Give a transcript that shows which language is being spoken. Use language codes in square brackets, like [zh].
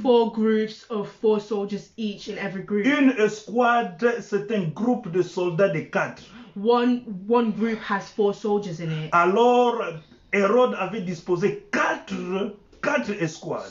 [en] 4 groups of 4 soldiers each in every group. [fr] Une escouade, c'est un groupe de soldats de 4. [en] One group has 4 soldiers in it. [fr] Alors, Hérode avait disposé 4 escouades.